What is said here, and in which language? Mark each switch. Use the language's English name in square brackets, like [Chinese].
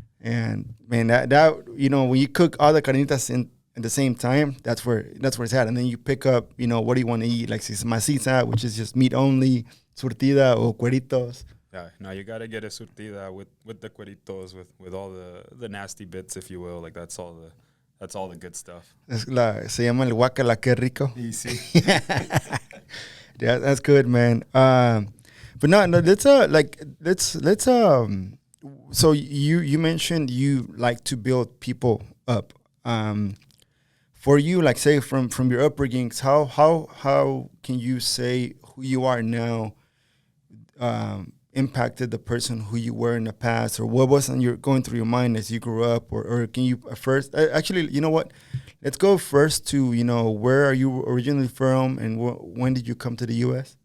[English] And man, that when you cook all the carnitas at the same time, that's where it's at. And then you pick up, what do you want to eat? Like maciza, which is just meat only, surtida or cueritos. Yeah, no, you gotta get a surtida with the cueritos, with all the nasty bits, if you will. Like, that's all the good stuff. [Spanish] Se llama el guacala, qué rico. [English] Easy. Yeah, that's good, man. But no, let's so you mentioned you like to build people up. For you, like, say from your upbringings, how can you say who you are now impacted the person who you were in the past, or what was going through your mind as you grew up, or can you first actually, you know what, let's go first to where are you originally from, and when did you come to the U.S.?